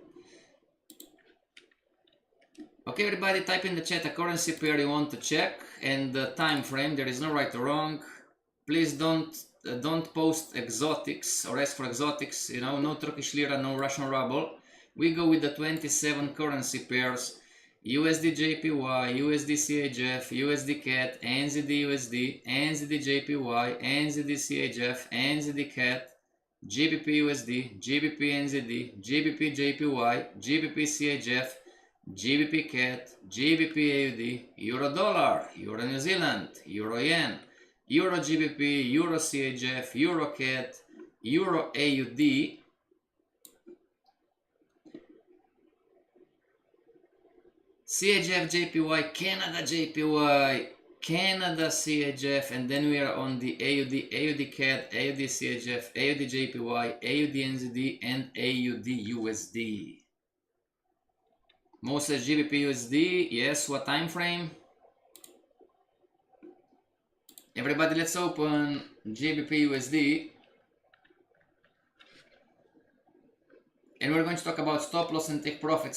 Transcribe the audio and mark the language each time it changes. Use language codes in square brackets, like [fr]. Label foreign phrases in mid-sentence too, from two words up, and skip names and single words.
[en] Okay, everybody, type in the chat a currency pair you want to check and the time frame. There is no right or wrong. Please don't post exotics or ask for exotics. You know, no Turkish lira, no Russian ruble. We go with the 27 currency pairs: USD JPY, USD CHF, USD CAD, NZD USD, NZD JPY, NZD CHF, NZD CAD, GBP USD, GBP NZD, GBP JPY, GBP CHF, GBP CAD, GBP AUD, Euro Dollar, Euro New Zealand, Euro Yen, Euro GBP, Euro CHF, Euro CAD, Euro AUD, CHF JPY, Canada JPY, Canada CHF, and then we are on the AUD, AUD CAD, AUD CHF, AUD JPY, AUD NZD, and AUD USD. Most says GBP USD, yes, what time frame? Everybody, let's open GBP USD. And we're going to talk about stop loss and take profit.